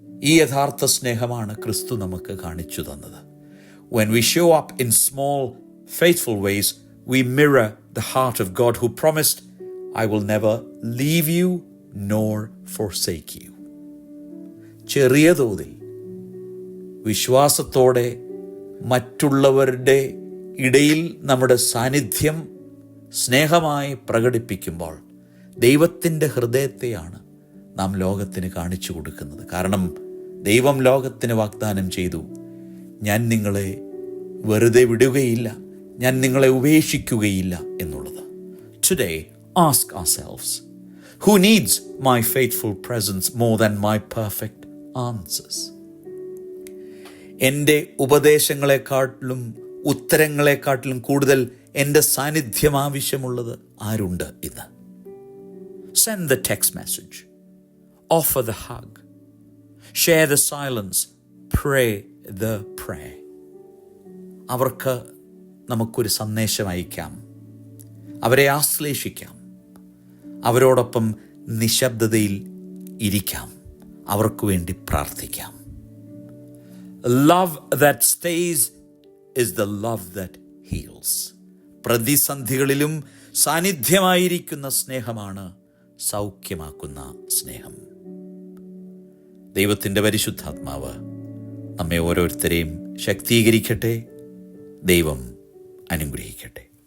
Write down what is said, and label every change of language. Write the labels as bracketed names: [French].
[Malayalam] ഈ യഥാർത്ഥ സ്നേഹമാണ് ക്രിസ്തു നമുക്ക് കാണിച്ചു തന്നത്. [English] When we show up in small, faithful ways, we mirror the heart of God who promised, I will never leave you nor forsake you. [Malayalam] ചെറിയ തോതിൽ വിശ്വാസത്തോടെ മറ്റുള്ളവരുടെ ഇടയിൽ നമ്മുടെ സാന്നിധ്യം സ്നേഹമായി പ്രകടിപ്പിക്കുമ്പോൾ ദൈവത്തിൻ്റെ ഹൃദയത്തെയാണ് നാം ലോകത്തിന് കാണിച്ചു കൊടുക്കുന്നത്. കാരണം ദൈവം ലോകത്തിന് വാഗ്ദാനം ചെയ്തു, ഞാൻ നിങ്ങളെ വെറുതെ വിടുകയില്ല, ഞാൻ നിങ്ങളെ ഉപേക്ഷിക്കുകയില്ല എന്നുള്ളത്. [English] Today, ask ourselves, who needs my faithful presence more than my perfect answers? [Malayalam] എൻ്റെ ഉപദേശങ്ങളെക്കാട്ടിലും ഉത്തരങ്ങളെക്കാട്ടിലും കൂടുതൽ എൻ്റെ സാന്നിധ്യം ആവശ്യമുള്ളത് ആരുണ്ട് ഇന്ന്? [English] Send the text message, offer the hug, share the silence, pray the prayer. [Malayalam] അവർക്ക് നമുക്കൊരു സന്ദേശം അയക്കാം, അവരെ ആശ്ലേഷിക്കാം, അവരോടൊപ്പം നിശബ്ദതയിൽ ഇരിക്കാം, അവർക്ക് വേണ്ടി പ്രാർത്ഥിക്കാം. [English] Love that stays is the love that heals. [Malayalam] പ്രതിസന്ധികളിലും സാന്നിധ്യമായിരിക്കുന്ന സ്നേഹമാണ് സൗഖ്യമാക്കുന്ന സ്നേഹം. ദൈവത്തിൻ്റെ പരിശുദ്ധാത്മാവ് നമ്മെ ഓരോരുത്തരെയും ശക്തീകരിക്കട്ടെ. ദൈവം അനുഗ്രഹിക്കട്ടെ.